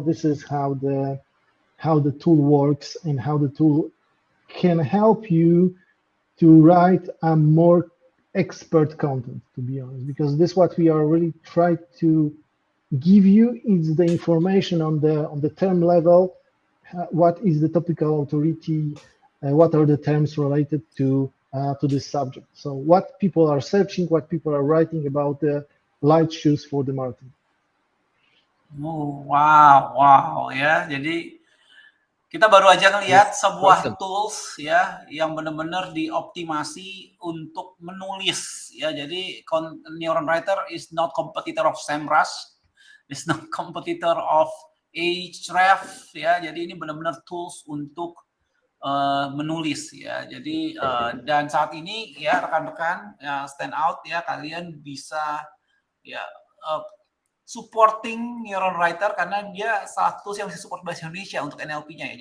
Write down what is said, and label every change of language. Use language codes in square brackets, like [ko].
[en] This is how the tool works and how the tool can help you to write a more expert content, to be honest, because this what we are really trying to give you is the information on the term level. What is the topical authority? What are the terms related to this subject? So what people are searching, what people are writing about the light shoes for the marathon. Oh, wow ya. [id] Jadi kita baru aja ngelihat sebuah tools ya yang benar-benar dioptimasi untuk menulis ya. [en] Jadi Neuron Writer is not competitor of SEMrush, is not competitor of Ahrefs ya. [id] Jadi ini benar-benar tools untuk menulis ya. Jadi dan saat ini ya rekan-rekan Standout ya, kalian bisa ya supporting Neuron Writer karena dia salah satu yang bisa support bahasa Indonesia untuk NLP-nya ya.